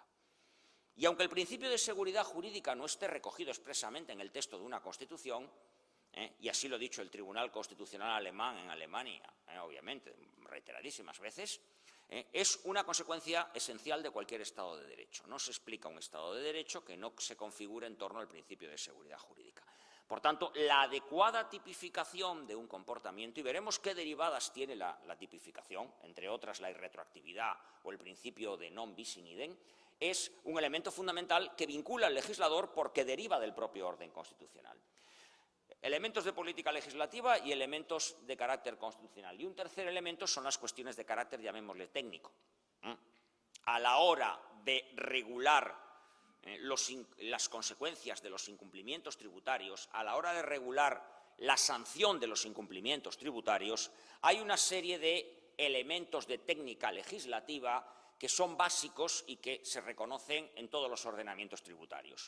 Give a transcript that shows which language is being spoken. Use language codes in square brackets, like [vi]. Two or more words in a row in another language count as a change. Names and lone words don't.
[es] Y aunque el principio de seguridad jurídica no esté recogido expresamente en el texto de una Constitución, y así lo ha dicho el Tribunal Constitucional alemán en Alemania, obviamente, reiteradísimas veces, es una consecuencia esencial de cualquier Estado de Derecho. No se explica un Estado de Derecho que no se configure en torno al principio de seguridad jurídica. Por tanto, la adecuada tipificación de un comportamiento, y veremos qué derivadas tiene la tipificación, entre otras la irretroactividad o el principio de [la] non bis in idem, [es] es un elemento fundamental que vincula al legislador porque deriva del propio orden constitucional. Elementos de política legislativa y elementos de carácter constitucional. Y un tercer elemento son las cuestiones de carácter, llamémosle, técnico. A la hora de regular las consecuencias de los incumplimientos tributarios, a la hora de regular la sanción de los incumplimientos tributarios, hay una serie de elementos de técnica legislativa que son básicos y que se reconocen en todos los ordenamientos tributarios.